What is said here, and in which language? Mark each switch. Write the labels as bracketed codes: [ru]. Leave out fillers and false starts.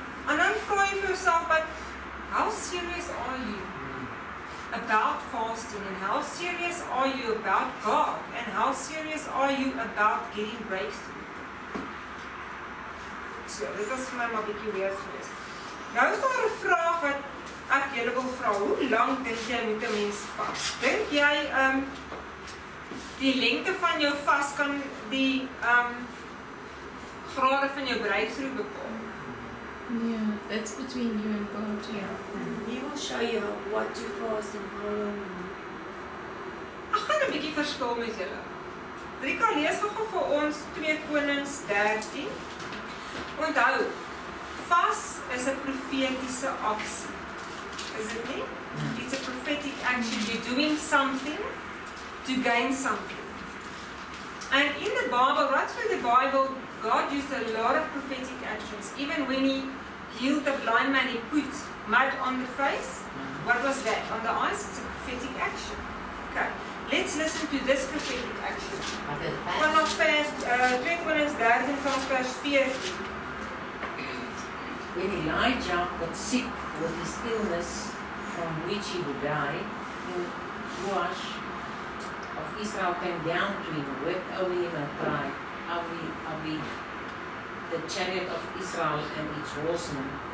[af] En dan vraag jy vir jouself, [en] but how serious are you about fasting, and how serious are you about God, and how serious are you about getting breakthrough? [af] So, dit was vir my maar bietjie weird geweest. Nou is daar 'n vraag wat ek julle wil vra, hoe lank dink jy moet 'n mens vas? Dink jy die lengte van jou vas kan die grade van jou breakthrough bepaal? [en] Yeah, that's between you and God. Yeah. He will show you what to fast and how long. [af] Ek gaan 'n bietjie verskil met julle. Rika, lees gou vir ons 2 Konings 13. Onthou, vas is 'n profetiese aksie. [en] Is it [af] nie? [en] It's a prophetic action. You're doing something to gain something. And in the Bible, right through the Bible, God used a lot of prophetic actions. Even when he healed the blind man, he put mud on the face. What was that? On the eyes? It's a prophetic action. Okay. Let's listen to this prophetic action. [af] Vanaf vers 2 Konings 13 vanaf vers 14. [en] When Elijah got sick with his illness from which he would die, Joash of Israel came down to him, wept over him and cried, Avi, the chariot of Israel and its horsemen.